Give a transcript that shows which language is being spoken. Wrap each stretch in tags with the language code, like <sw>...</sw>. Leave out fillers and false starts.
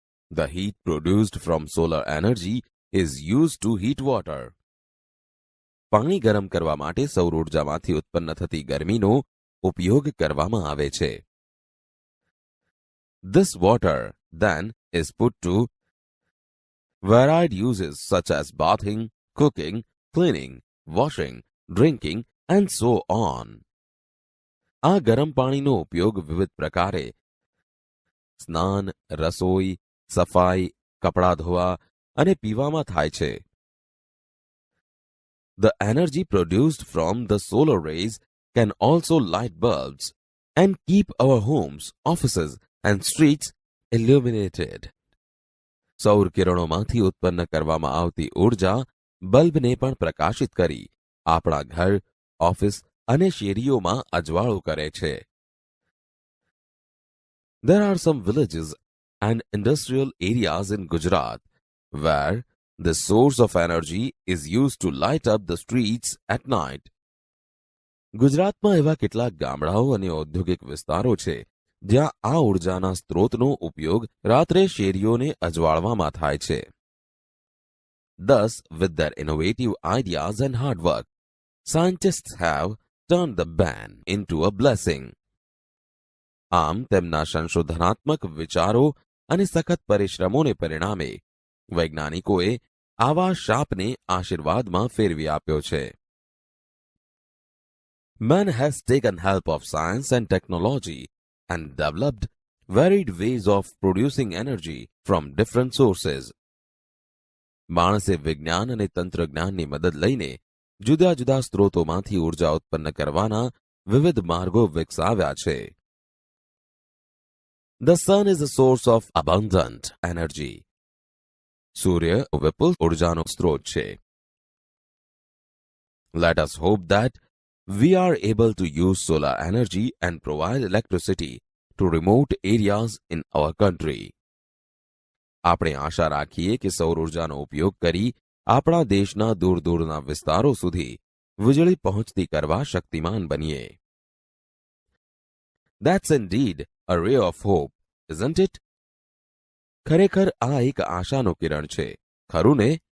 <en>The heat produced from solar energy is used to heat water.</en> <gu>પાણી ગરમ કરવા માટે સૌર ઊર્જામાંથી ઉત્પન્ન થતી ગરમીનો ઉપયોગ કરવામાં આવે છે.</gu> <en>This water then is put to varied uses such as bathing, cooking, cleaning, washing, drinking and so on.</en> <gu>આ ગરમ પાણીનો ઉપયોગ વિવિધ પ્રકારે સ્નાન, રસોઈ, સફાઈ, કપડાં ધોવા અને પીવામાં થાય છે.</gu> <en>The energy produced from the solar rays can also light bulbs and keep our homes, offices and streets illuminated.</en> <gu>સૌર કિરણોમાંથી ઉત્પન્ન કરવામાં આવતી ઊર્જા બલ્બને પણ પ્રકાશિત કરી આપણા ઘર, ઓફિસ અને શેરીઓમાં અજવાળું કરે છે.</gu> <en>There are some villages and industrial areas in Gujarat where the source of energy is used to light up the streets at night.</en> <gu>ગુજરાતમાં એવા કેટલાક ગામડાઓ અને ઔદ્યોગિક વિસ્તારો છે જ્યાં આ ઊર્જાના સ્ત્રોતનો ઉપયોગ રાત્રે શેરીઓને અજવાળવામાં થાય છે.</gu> <en>Thus, with their innovative ideas and hard work, scientists have turned the ban into a blessing.</en> <gu>આમ તેમના સંશોધનાત્મક વિચારો અને સખત પરિશ્રમોને પરિણામે વૈજ્ઞાનિકોએ આવા શાપને આશીર્વાદમાં ફેરવી આપ્યો છે.</gu> <en>Man has taken help of science and technology and developed varied ways of producing energy from different sources.</en> <gu>માણસે વિજ્ઞાન અને તંત્રજ્ઞાનની મદદ લઈને જુદા જુદા સ્ત્રોતોમાંથી ઊર્જા ઉત્પન્ન કરવાના વિવિધ માર્ગો વિકસાવ્યા છે.</gu> <en>The sun is a source of abundant energy.</en> <gu>સૂર્ય વિપુલ ઊર્જાનો સ્ત્રોત છે.</gu> <en>Let us hope that we are able to use solar energy and provide electricity to remote areas in our country.</en> <gu>આપણે આશા રાખીએ કે સૌર ઊર્જાનો ઉપયોગ કરી આપણા દેશના દૂર દૂરના વિસ્તારો સુધી વીજળી પહોંચતી કરવા શક્તિમાન બનીએ.</gu> <en>That's indeed a ray of hope, isn't it?</en> <gu>ખરેખર આ એક આશાનો કિરણ છે, ખરું ને?</gu>